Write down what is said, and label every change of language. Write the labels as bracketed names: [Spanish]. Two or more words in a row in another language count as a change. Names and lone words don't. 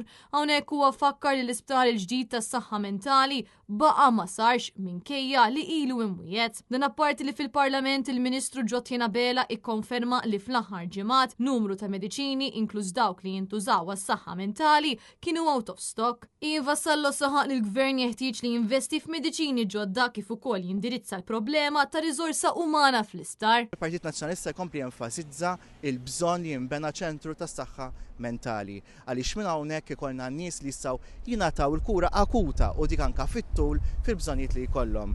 [Maltese] Hawnhekk huwa fakkar li l-isptar il-ġdid tas-saħħa mentali baqa ma sarx minkejja li ilu imwiet. Dan apparti li fil-Parlament il-Ministru Ġotjena Bela ikkonferma li fl-aħħar ġimgħat numru ta' mediċini inkluż dawk li jintużaw għas-saħħa mentali kienu [English] out of stock. [Maltese] Ian Vassallo saħaq li l-Gvern jeħtieġ li jinvesti f'mediċini ġodda kif ukoll jindirizza l-problema ta' riżorsa umana fl-istar. Il-Partit Nazzjonalista jkompli jenfasizza il-bżonn li jinbena ċentru tas-saħħa mentali għaliex minn hawnhekk ikollna nies li jistgħu jingħataw il-kura akuta u dik anke fit-tul fil-bżonnijiet li jkollhom.